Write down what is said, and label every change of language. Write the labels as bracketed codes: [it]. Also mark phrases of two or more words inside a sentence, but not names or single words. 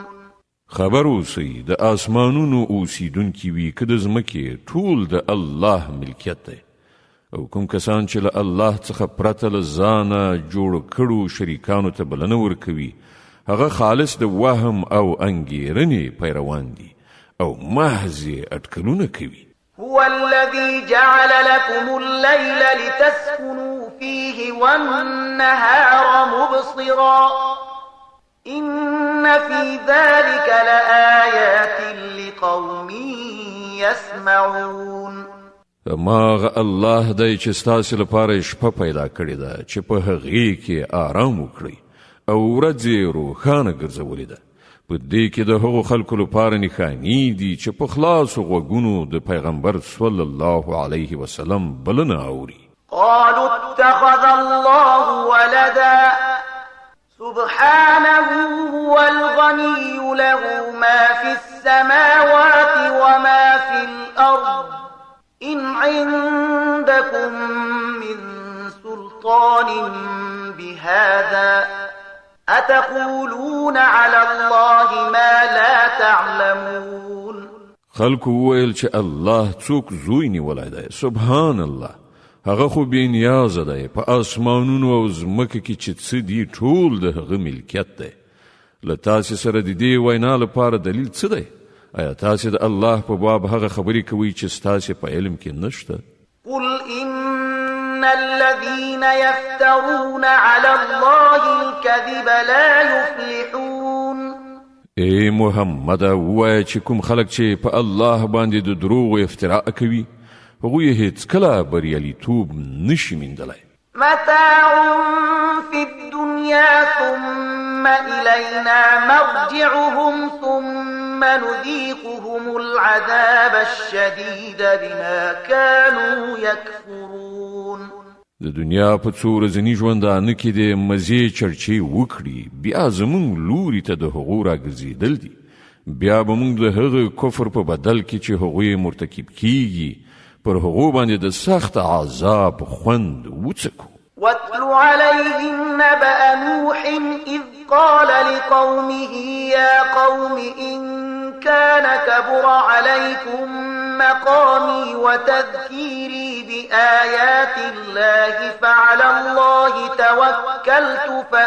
[ps] خبر اوسئ، د آسمانونو اوسیدونکي وي که د ځمکې، ټول د الله ملکیت دی، او کوم کسان چې له الله څخه پرته له ځانه جوړ کړو شریکانو ته بلنه ورکوي، هغه خالص د وهم او انګیرنې پیروان دي او محض اټکلونه کوي. [ar] هو الذي جعل لكم الليل لتسكنوا فيه والنهار مبصرا إن في ذلك لآيات لقوم يسمعون. [ps] ماغه الله دی چې ستاسو لپاره شپه پیدا کړې ده چې په هغې کې آرام وکړئ او ورځ یې روښانه ګرځولې ده. په دې کې د هغو خلکو لپاره نښانې دي چې په خلاصو غوږونو د پیغمبر [ar] صلی الله علیه وسلم [ps] بلنه اوري. [ar] قالوا اتخذ الله ولدا سبحانه هو الغني له ما في السماوات وما في الأرض إن عندكم من سلطان بهذا أتقولون على الله ما لا تعلمون. [ps] خلکو وویل چې الله څوک زوی نیولی دی، [ar] سبحان الله، [ps] هغه خو بې نیازه دی، په آسمانونو او ځمکه کې چې څه دي ټول د هغه ملکیت دی. له تاسې سره د دې وینا لپاره دلیل څه دی؟ آیا تاسې د الله په باب هغه خبرې کوئ چې ستاسې په علم کې نشته؟ [ar] قل إن الذين يفترون على الله الكذب لا يفلحون. [ps] ای محمد، ووایه چې کوم خلک چې په الله باندې د دروغو افتراء کوي، هغوی هیڅکله بریالیتوب نشي موندلی. [ar] متاع في الدنيا ثم إلينا مرجعهم ثم نذيقهم العذاب الشديد بما كانوا يكفرون. [ps] د دنیا په څو ورځني ژوندانه کې د مزې چرچې وکړي، بیا زموږ لوري ته د هغو راګرځېدل دي، بیا به موږ د هغه کفر په بدل کې چې هغوی مرتکب کیږي پر هغو باندې د سخت عذاب خوند وڅکو. [ar] واتل عليهم نبأ نوح إذ قال لقومه يا قوم إن كان كبر عليكم مقامي وتذكيري بآيات الله فعلى الله توكلت